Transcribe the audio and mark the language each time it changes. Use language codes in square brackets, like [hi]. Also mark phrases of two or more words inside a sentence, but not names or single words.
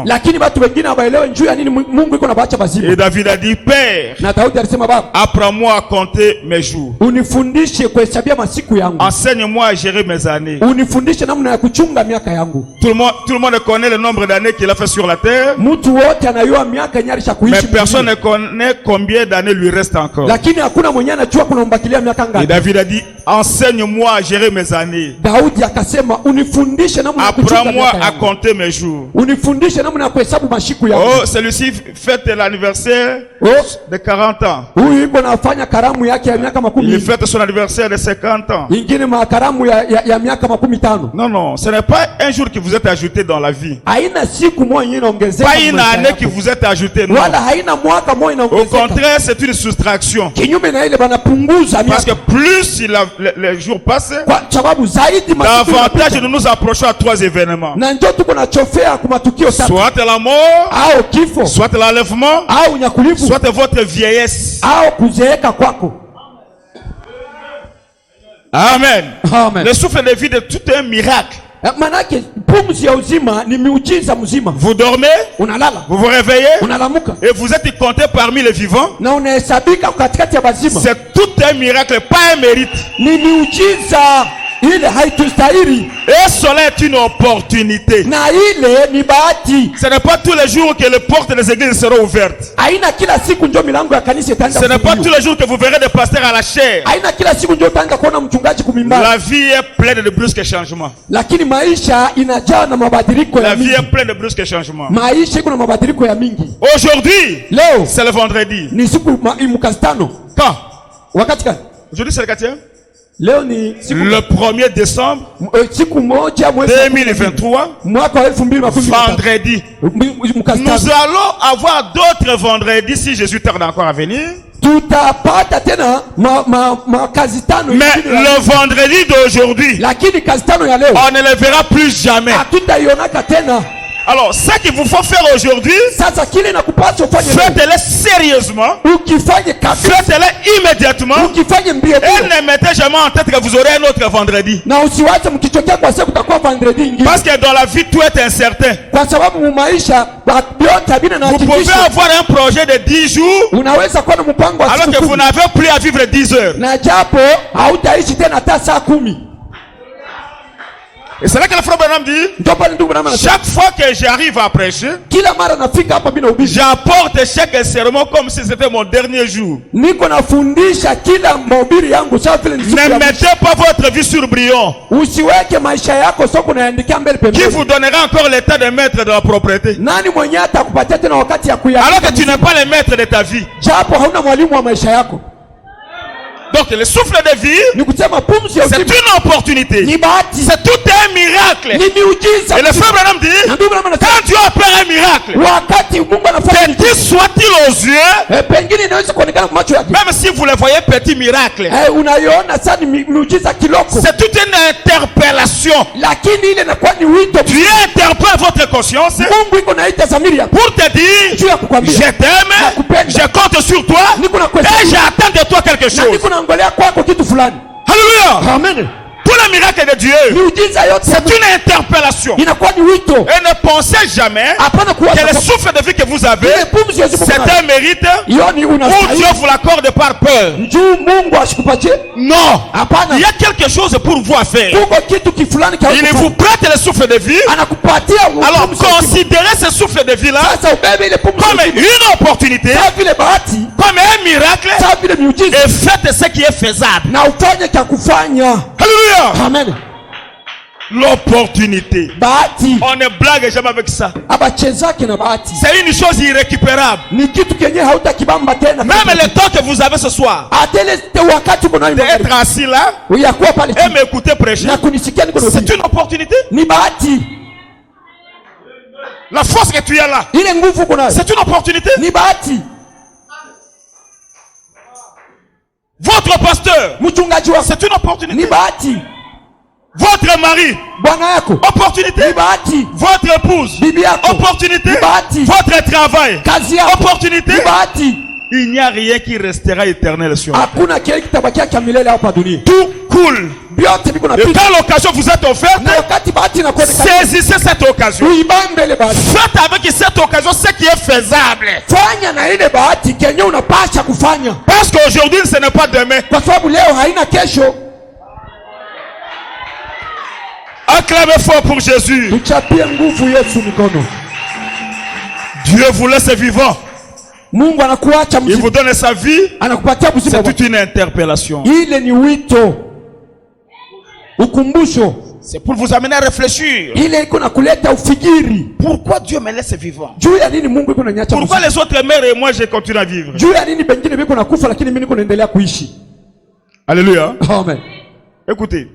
[sw] Lakini watu wengine hawaelewi njoo ya nini Mungu iko na baacha bazima. [fr] Et David a dit, Père, [sw] Na Daudi alisema, Baba, [fr] apprends-moi à compter mes jours. [sw] unifundishe kuhesabia masiku yangu. [fr] Enseigne-moi à gérer mes années. [sw] Unifundishe namna ya kuchunga miaka yangu. [fr] Tout le monde connaît le nombre d'années qu'il a fait sur la terre, [sw] Mtu wote anayua miaka yenye alisha [fr] mais [sw] kuishi. [fr] personne ne connaît combien d'années lui reste encore. [sw] Lakini hakuna mwenye anajua kuna mbakilia miaka [fr] Et [sw] ngapi. [fr] David a dit, enseigne-moi à gérer mes années. [sw] Daudi akasema unifundishe namna ya kuchunga [fr] Apprends-moi [sw] miaka [fr] à [sw] yangu. [fr] compter mes jours. [sw] Unifundishe namna ya kuhesabu mashiku yangu. [fr] Oh, celui-ci fête l'anniversaire Oh, de 40 ans. [sw] huyu yuko nafanya karamu yake ya miaka [fr] Il [sw] 10. [fr] fête son anniversaire de 50 ans. [sw] Ingine makaramu ya miaka 15. [fr] Non, non, ce n'est pas un jour qui vous est ajouté dans la vie. [sw] Haina siku moja yenye inaongezeka. [fr] Pas une année qui vous est ajoutée, non. [sw] Wala haina mwaka moja [fr] Au [sw] inaongezeka. [fr] contraire, c'est une soustraction. [sw] Kinyume na ile banapunguza [fr] Parce que [sw] miaka. [fr] plus les jours passent, [sw] Kwa sababu zaidi masiku [fr] davantage [sw] yanapita. [fr] nous nous approchons à 3 événements. [sw] Na njoo tuko na chofea kwa matukio tatu. [fr] Soit la mort, [sw] Au kifo, [fr] soit l'enlèvement, [sw] au nyakulifu, [fr] soit votre vieillesse. [sw] au kuzeeka kwako. [fr] Amen. [sw] Amen. [fr] Le souffle de vie de tout un miracle. [sw] Manake pumzi ya uzima ni miujiza mzima. [fr] Vous dormez, [sw] Unalala, [fr] vous vous réveillez, [sw] unalamuka [fr] et vous êtes compté parmi les vivants. [sw] na unahesabika katikati ya bazima. [fr] C'est tout un miracle, pas un mérite. [sw] Ni miujiza. ile haitustahili, [fr] Et cela est une opportunité. [sw] na ile ni bahati. [fr] Ce n'est pas tous les jours que les portes des églises seront ouvertes. [sw] Haina kila siku ndio milango ya kanisa itaanza [fr] Ce n'est pas tous [sw] kufunguliwa. [fr] les jours que vous verrez des pasteurs à la chair. [sw] Haina kila siku ndio utaanza kuona mchungaji kumimbara. [fr] La vie est pleine de brusques changements. [sw] Lakini maisha inajaa na mabadiliko ya [fr] La vie [sw] mingi. [fr] est pleine de brusques changements. [sw] Maisha iko na mabadiliko ya mingi. [fr] Aujourd'hui, [sw] Leo [fr] c'est le vendredi. [sw] ni siku mkazi tano. [fr] Quand? [sw] Wakati gani? [fr] Aujourd'hui, c'est le 4e. [sw] Leo ni siku [fr] Le 1er décembre [sw] siku moja mwezi [fr] 2023. [sw] mwaka wa 2023. [fr] Vendredi. [sw] Mkazi [fr] Nous [sw] tano. [fr] allons avoir d'autres vendredis si Jésus tarde encore à venir. [sw] Tutapata tena makazi tano. [fr] Mais le vendredi d'aujourd'hui, [sw] Lakini kazi tano ya leo [fr] on ne le verra plus jamais. [sw] hatutaionaka tena. [fr] Alors, ce qu'il vous faut faire aujourd'hui, [sw] Sasa kile nakupaswa ufanye leo, [fr] faites-le sérieusement, [sw] ukifanye kabisa, [fr] faites-le immédiatement, [sw] ukifanye mbio [fr] et [sw] mbio, [fr] ne mettez jamais en tête que vous aurez un autre vendredi. [sw] na usiwache mkichokea kwa sababu kutakuwa vendredi ingine, [fr] Parce que dans la vie, tout est incertain. [sw] kwa sababu mu maisha vyote havina na [fr] Vous pouvez [sw] hakikisho. [fr] avoir un projet de 10 jours, [sw] Unaweza kuwa na mpango wa [fr] alors [sw] siku [fr] que vous [sw] 10 [fr] n'avez plus à vivre 10 heures. [sw] na japo hautaishi tena hata saa 10. [fr] Et c'est là que le frère Branham dit, [sw] Ndio pale ndugu na mama, [fr] chaque fois que j'arrive à prêcher, [sw] kila mara nafika hapa bila ubishi, [fr] j'apporte chaque sermon comme si c'était mon dernier jour. [sw] niko nafundisha kila mahubiri yangu sawa vile ni siku [fr] Ne [sw] ya mwisho. [fr] mettez pas votre vie sur brouillon, [sw] Usiweke maisha yako soko unaandikia mbele [fr] qui [sw] pembeni. [fr] vous donnera encore l'état de maître de la propriété. [sw] Nani mwenye atakupatia tena wakati ya [fr] Alors que tu [sw] kuya, [fr] n'es pas le maître de ta vie. [sw] japo hauna mwalimu wa maisha yako? [fr] Donc le souffle de vie, [sw] Ni kusema pumzi ya [fr] c'est [sw] uzima [fr] une opportunité. [sw] ni bahati, [fr] C'est tout un miracle. [sw] ni miujiza. [fr] Et le frère Branham dit, [sw] Na ndugu na mama, [fr] quand Dieu opère un miracle, [sw] wakati Mungu anafanya [fr] petit soit-il aux yeux, [sw] pengine inaweza kuonekana kwa macho yake, [fr] même si vous le voyez petit miracle, [sw] unaiona sana ni miujiza kiloko, [fr] c'est toute une interpellation. [sw] lakini ile inakuwa ni wito. [fr] Dieu interpelle votre conscience [sw] Mungu iko naita dhamiri yako [fr] pour te dire, [sw] juu ya kukwambia [fr] je t'aime, [sw] nakupenda, [fr] je compte sur toi, [sw] niko na [fr] et [sw] kuheshimu [fr] j'attends de toi quelque [sw] na [fr] chose. [sw] niko naangalia kwako kitu fulani. [fr] Alléluia. [sw] Amen. [fr] Tous les miracles de Dieu, [sw] Miujiza yote [fr] c'est une interpellation. [sw] inakuwa ni wito. [fr] Et ne pensez jamais [sw] Hapana [fr] que le [sw] kuwaza [fr] souffle de vie que vous avez, [sw] ile pumzi ya uzima [fr] c'est [sw] unayo. [fr] un mérite [sw] Hiyo ni [fr] ou [sw] unastahili. [fr] Dieu vous l'accorde par peur. [sw] Juu Mungu asikupatie. [fr] Non. [sw] Hapana. [fr] Il y a quelque chose pour vous à faire. [sw] Kuko kitu kifulani kia [fr] Il vous prête le souffle de vie. [sw] anakupatia [fr] Alors [sw] pumzi ya uzima. [fr] considérez ce souffle de vie là [sw] Sasa ubebe ile pumzi ya [fr] comme [sw] uzima [fr] une opportunité, [sw] sawa vile bahati, [fr] comme un miracle, [sw] sawa vile miujiza, [fr] et faites ce qui est faisable. [sw] na ufanye cha kufanya. [fr] Alléluia. [sw] Amen. [fr] L'opportunité. [sw] Bahati [fr] On ne blague jamais avec ça. [sw] abachezake na bahati [fr] C'est une chose irrécupérable. [sw] ni kitu kenye hautakibamba tena. [fr] Même le temps que vous avez ce soir, [sw] Atele wakati uko nayo [fr] d'être assis là [sw] uyakuwa pale [fr] et m'écouter prêcher, [sw] na kunisikia niko na [fr] c'est une opportunité. [sw] ni bahati. [fr] La force que tu as là, [sw] Ile nguvu uko nayo [fr] c'est une opportunité. [sw] ni bahati. [fr] Votre pasteur, [sw] Mchungaji wako [fr] c'est une [sw] ni [fr] opportunité. [sw] bahati. [fr] Votre mari, [sw] Bwana yako [fr] opportunité. [sw] ni bahati. [fr] Votre épouse, [sw] Bibi yako [fr] opportunité. [sw] ni bahati. [fr] Votre travail, [sw] Kazi yako [fr] opportunité. [sw] ni bahati. [fr] Il n'y a rien qui restera éternel sur nous. [sw] Hakuna kile kitabakia cha milele hapa dunia. [fr] Tout coule. [sw] Vyote viko [fr] Et [sw] napita. [fr] quand l'occasion vous est offerte, [sw] Na wakati bahati inakuonekana, [fr] saisissez cette occasion. [sw] uibambe ile bahati. [fr] Faites avec cette occasion ce qui est faisable. [sw] Fanya na ile bahati kenye unapasha kufanya, [fr] Parce qu'aujourd'hui, ce n'est pas demain. [sw] kwa sababu leo haina kesho. [fr] Acclamez fort pour Jésus. [sw] Tuchapie nguvu Yesu mikono. [fr] Dieu vous laisse vivant. [sw] Mungu anakuacha [fr] Il vous [sw] mzima, [fr] donne sa vie. [sw] anakupatia mzima. [fr] C'est toute une interpellation. [sw] Ile ni wito, ukumbusho. [fr] C'est pour vous amener à réfléchir. [sw] Ile iko na kuleta ufikiri [fr] Pourquoi Dieu me laisse vivant? [sw] juu ya nini Mungu iko naniacha [fr] Pourquoi [sw] mzima. [fr] les autres meurent et moi je continue à vivre? [sw] Juu ya nini pengine biko nakufa lakini mimi niko naendelea kuishi. [fr] Alléluia. [sw] Amen. [fr] Écoutez.